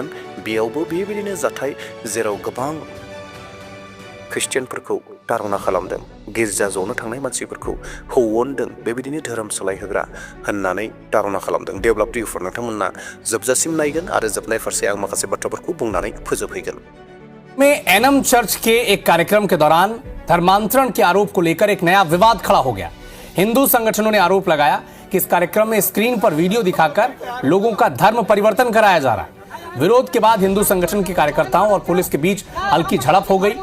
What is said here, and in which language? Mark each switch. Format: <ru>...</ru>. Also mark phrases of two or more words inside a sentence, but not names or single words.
<brx>बेयावबो बेबायदिनो जाथाय, जेराव गोबां ख्रिस्टियानफोरखौ धारना खालामदों, गिर्जा जनो थांनाय मानसिफोरखौ हौवनदों, बेबायदिनो धोरोम सोलायहोग्रा होननानै धारना खालामदों। देवब्ला प्रियफोर, नोंथांमोना जोबजासिम नायगोन आरो जोबनाय फारसे आं माखासे बाथ्राफोरखौ बुंनानै फोजोबहैगोन।</brx> <hi>में एनएम चर्च के एक कार्यक्रम के दौरान धर्मांतरण के आरोप को लेकर एक नया विवाद खड़ा हो गया। हिंदू संगठनों ने आरोप लगाया कि इस कार्यक्रम में स्क्रीन पर वीडियो दिखाकर लोगों का धर्म परिवर्तन कराया जा रहा है। विरोध के बाद हिंदू संगठन के कार्यकर्ताओं और पुलिस के बीच हल्की झड़प हो गई।</hi>